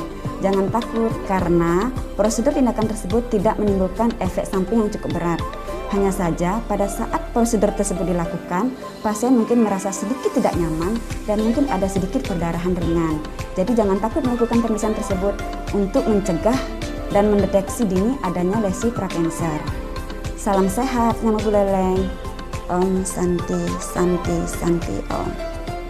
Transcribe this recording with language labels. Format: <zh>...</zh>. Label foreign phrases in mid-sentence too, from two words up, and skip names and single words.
<id>Jangan takut karena prosedur tindakan tersebut tidak menimbulkan efek samping yang cukup berat. Hanya saja pada saat prosedur tersebut dilakukan, pasien mungkin merasa sedikit tidak nyaman dan mungkin ada sedikit perdarahan ringan. Jadi jangan takut melakukan pemeriksaan tersebut untuk mencegah dan mendeteksi dini adanya lesi prakanker. Salam sehat, Nyama Bu Leleng.</id> <sa>Om Santi Santi Santi Om.</sa>